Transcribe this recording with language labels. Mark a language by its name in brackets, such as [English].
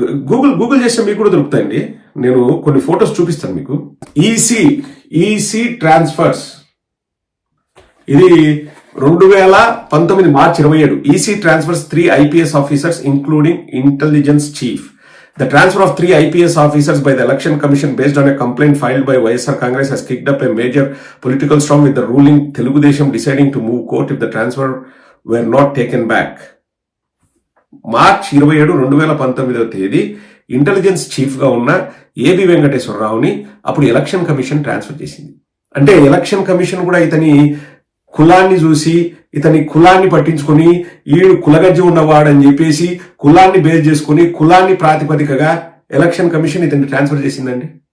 [Telugu] Google చేస్తే మీకు కూడా దొరుకుతాయండి. నేను కొన్ని ఫొటోస్ చూపిస్తాను మీకు. ఈసీ ట్రాన్స్ఫర్స్, ఇది 2019 మార్చి 27. [English] EC transfers 3 IPS officers including intelligence chief. The transfer of 3 IPS officers by the Election Commission based on a complaint filed by YSR Congress has kicked up a major political storm with the ruling Telugu Desam deciding to move court if the transfer were not taken back. [Telugu] March 27, 2019 intelligence chief గా ఉన్న AB వెంకటేశ్వరరావుని అప్పుడు election commission transfer చేసింది. అంటే election commission కూడా ఇతని కులాన్ని చూసి ఇతని కులాన్ని పట్టించుకొని ఈడు కులగజ్జి ఉన్నవాడని చెప్పేసి కులాన్ని బేస్ చేసుకుని కులాన్ని ప్రాతిపదికగా ఎలక్షన్ కమిషన్ ఇతన్ని ట్రాన్స్ఫర్ చేసిందండి.